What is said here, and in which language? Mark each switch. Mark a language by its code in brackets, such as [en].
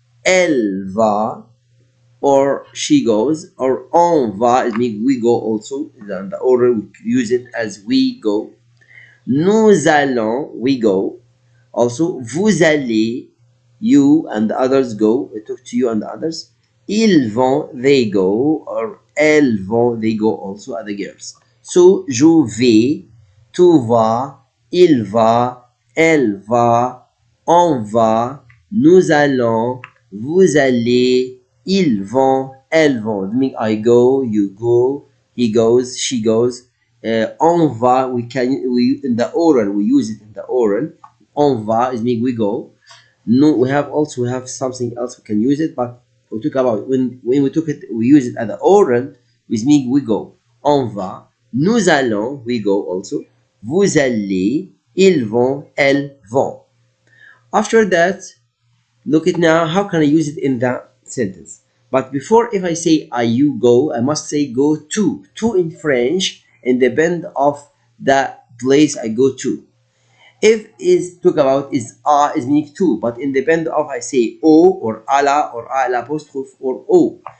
[fr] Elle va, [en] or she goes, or [fr] on va, [en] it means we go also. In the order we use it as we go. [fr] Nous allons, [en] we go. Also, [fr] vous allez, [en] you and the others go. I talk to you and the others. [fr] Ils vont, [en] they go, or [fr] elles vont, [en] they go also, other girls. [fr] So, je vais, tu vas, il va, elle va, on va, nous allons, vous allez, ils vont, elles vont. [en] It means I go, you go, he goes, she goes. [fr] On va, [en] we in the oral, we use it in the oral. [fr] On va [en] is mean we go. No, we have something else we can use it, but we talk about when we took it, we use it at the oral, which means we go. [fr] On va. Nous allons, [en] we go also. [fr] Vous allez, ils vont, elles vont. [en] After that, look at now, how can I use it in that sentence? But before, if I say you go, I must say go to. To in French, and depend of the place I go to. If is talk about is meaning to, but in depend of I say o or ala or al apostrophe or o.